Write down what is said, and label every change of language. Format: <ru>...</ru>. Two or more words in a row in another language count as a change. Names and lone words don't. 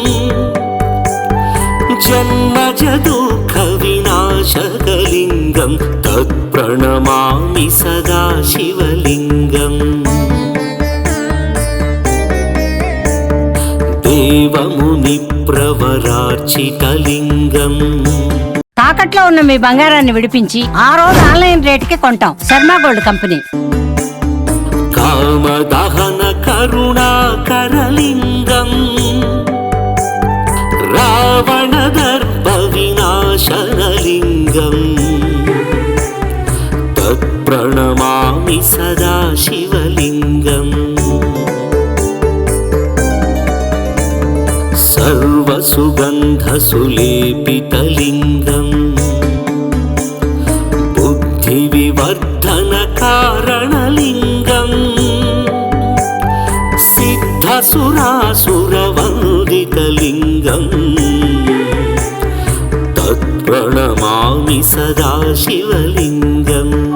<sa>जन्मजदुःखविनाशकलिङ्गं तत्प्रणमामि सदा शिवलिङ्गम्। देवमुनिप्रवरार्चितलिङ्गम्</sa> <te>తాకట్లో ఉన్న మీ బంగారాన్ని విడిపించి ఆ రోజు ఆన్లైన్ రేటుకి కొంటాం. శర్మ గోల్డ్ కంపెనీ.</te> <sa>కామదహన కరుణాకరలింగం రావణ దర్ప వినాశనలింగం తత్ప్రణమామి సదా శివలింగం। सर्वसुगन्धसुलेपितलिङ्गं बुद्धिविवर्धनकारणलिङ्गं सिद्धसुरासुरवन्दितलिङ्गं तत्प्रणमामि सदा शिवलिङ्गम्।</sa>